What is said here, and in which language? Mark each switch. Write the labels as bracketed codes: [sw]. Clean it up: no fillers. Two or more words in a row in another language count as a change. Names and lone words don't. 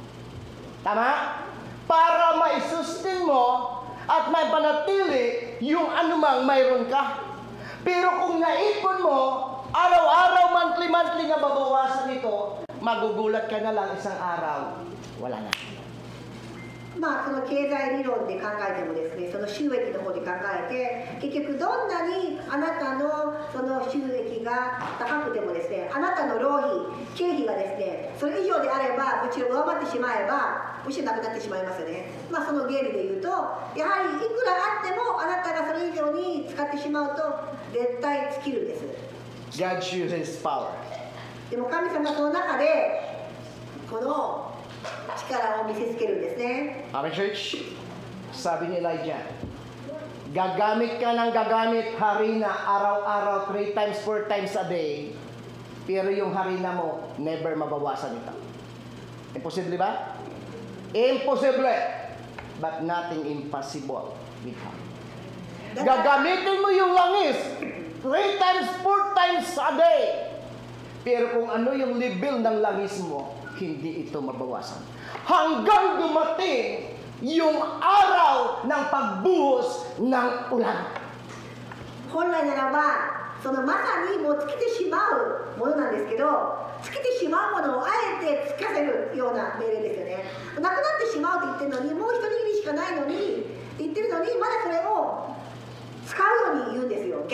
[tl] Tama? Para maisustain mo at may panatili yung anumang mayroon ka. Pero kung naipon mo, araw-araw, monthly nga babawasan ito, magugulat ka na lang isang araw, wala na. [ja] その経済理論で考えてもですね、その収益の方で考えて、結局どんなにあなたのその収益が高くてもですね、あなたの浪費、経費がですね、それ以上であれば、もちろん上回ってしまえば、むしろなくなってしまいますよね。その原理で言うと、やはりいくらあっても、あなたがそれ以上に使ってしまうと、絶対尽きるんです。 [en] God shows His power. [ja] でも神様はその中で、この力を見せつけるんですね。 [en] Amen, church? [tl] Sabi ni Elijah, gagamit ka ng gagamit harina araw-araw, [en] 3 times, 4 times a day, [tl] pero yung harina mo, never mabawasan ito. Imposible ba? Imposible. [en] But nothing impossible with God. [tl] Gagamitin mo yung langis [en] 3 times, 4 times a day. [tl] Pero kung ano yung level ng langis mo, hindi ito mabawasan. Hanggang dumating yung araw ng pagbuhos ng ulan. [ja] 本来ならば、そのまさにもう尽きてしまうものなんですけど、尽きてしまうものをあえてつかせるような命令ですよね。なくなってしまうって言ってるのに、もう一握りしかないのにって言ってるのに、まだそれを使うように言うんですよ。